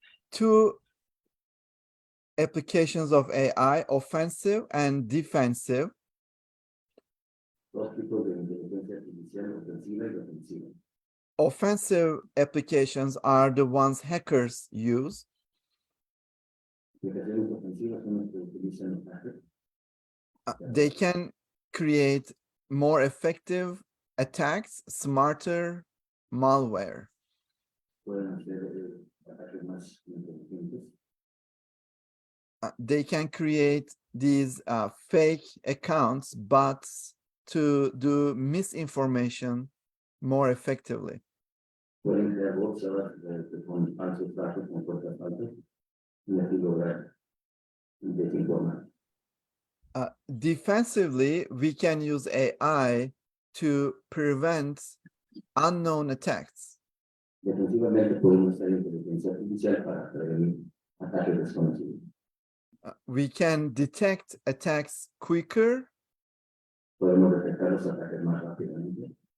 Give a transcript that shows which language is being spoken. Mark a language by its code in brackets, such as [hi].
[en] Two applications of AI, offensive and defensive. [es] Dos tipos de inteligencia artificial, ofensiva y defensiva. [en] Offensive applications are the ones hackers use. [es] Aplicaciones ofensivas son las que utilizan los hackers. [en] They can create more effective attacks, smarter malware. [es] Pueden hacer ataques más inteligentes. [en] They can create these fake accounts, bots, to do misinformation more effectively. [es] Pueden crear bots con falsos datos, con cuentas falsas, y así lograr desinformar. [en] Defensively, we can use AI to prevent unknown attacks. [es] Defensivamente podemos usar inteligencia artificial para prevenir ataques desconocidos. [en] We can detect attacks quicker [es] Podemos detectar los ataques más rápidamente